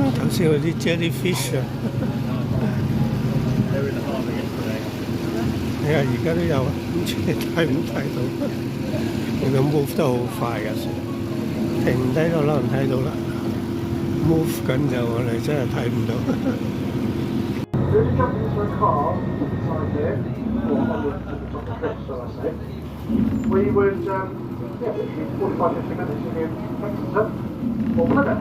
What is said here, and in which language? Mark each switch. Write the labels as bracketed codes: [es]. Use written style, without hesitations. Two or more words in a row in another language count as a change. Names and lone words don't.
[yue] 似嗰啲 jellyfish 啊。 [en] They were in the harbour yesterday. [yue] 係啊，而家都有啊，唔知你睇唔睇到？佢咁 move 得好快㗎，停低咗可能睇到啦。move 緊就我哋真係睇唔到。 [en] If you jump into a car inside here, or on the top of the cliff, shall I say, we would, literally 45-50 minutes in Lexington or Plymouth.